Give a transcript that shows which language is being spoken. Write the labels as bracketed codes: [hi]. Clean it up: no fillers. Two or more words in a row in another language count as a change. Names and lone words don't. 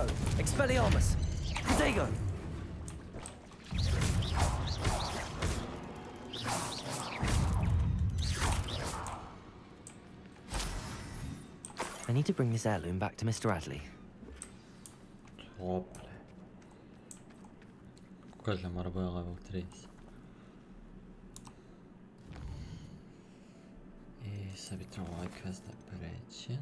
[en] Expelliarmus. Protego. I need to bring this heirloom back to Mr. Adley. [sr] Dobre. Kaže, mora bude level 30. I sad bi trebalo ovaj quest da pređem.